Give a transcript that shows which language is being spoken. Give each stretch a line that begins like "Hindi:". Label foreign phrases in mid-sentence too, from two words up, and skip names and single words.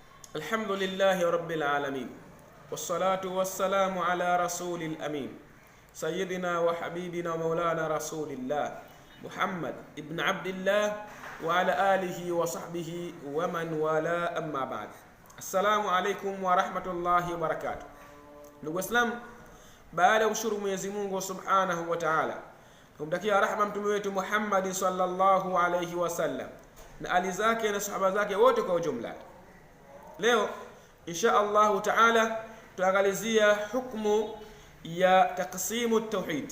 Arabic: الحمد لله رب العالمين والصلاة والسلام على رسول الأمين سيدنا وحبيبنا ومولانا رسول الله محمد ابن عبد الله وعلى آله وصحبه ومن والاه أما بعد. السلام عليكم ورحمة الله وبركاته.
Swahili: Ndugu Waislamu, baada ya kushukuru Mwenyezi Mungu
Arabic: سبحانه وتعالى,
Swahili: kumtakia rahma mtume wetu Muhammad
Arabic: صلى الله عليه وسلم
Swahili: na ali zake na sahaba zake wote kwa ujumla, leo
Arabic: إن شاء الله تعالى
Swahili: tuangalizia hukmu ya
Arabic: تقسيم التوحيد.